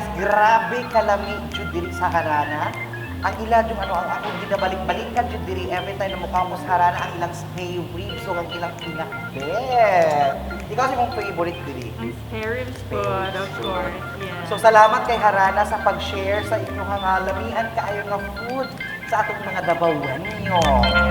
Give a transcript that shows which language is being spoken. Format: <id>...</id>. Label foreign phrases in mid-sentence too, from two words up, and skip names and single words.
<ceb>Grabe kalami jud diri sa Harana. Ang ila yung ang akong ginabalik-balikan jud diri</ceb> <en>every time</en> <ceb>na mukha mo sa Harana ang ilang</ceb> <en>spare ribs</en> <ceb>o ang ilang pinakbet. Ikaw si mong favorite diri.</ceb> <en>Ang spare ribs food, of course. Yeah.</en> <ceb>So salamat kay Harana sa pag-share sa inyong lamian kaayo nga food sa atong mga Dabawenyos.</ceb>